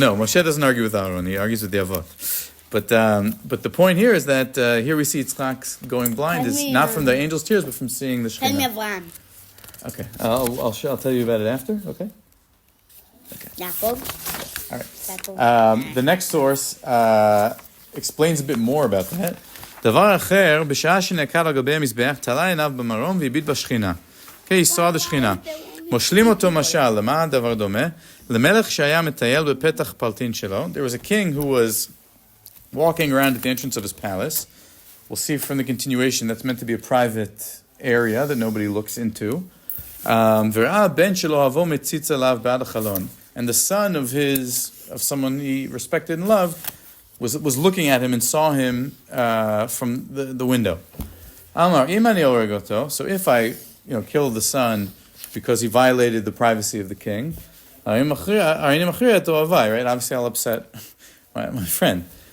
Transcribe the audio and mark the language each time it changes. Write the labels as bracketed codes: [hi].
[en] No, Moshe doesn't argue with Aaron. He argues with the Avot. But the point here is that here we see Yitzchak going blind is not from the angel's tears, but from seeing the Tell me Shekhinah. Abraham. Okay. I'll tell you about it after. Okay. Yaakov. All right. Yaakov. The next source explains a bit more about that. [he] דבר אחר, בשעה שנעקד על גבי המזבח, תלה עיניו במרום והביט בשכינה. [en] Okay, he saw the שכינה. [he] מושלים אותו משל, למה הדבר דומה? למלך שהיה מטייל בפתח פלטין שלו. [en] There was a king who was walking around at the entrance of his palace. We'll see from the continuation that's meant to be a private area that nobody looks into. [he] וראה הבן שלו אהבו מציץ עליו בעד החלון. [en] And the son of someone he respected and loved was looking at him and saw him from the window. Amar, imani oregoto. So if I killed the son because he violated the privacy of the king, right? Obviously I'll upset my friend.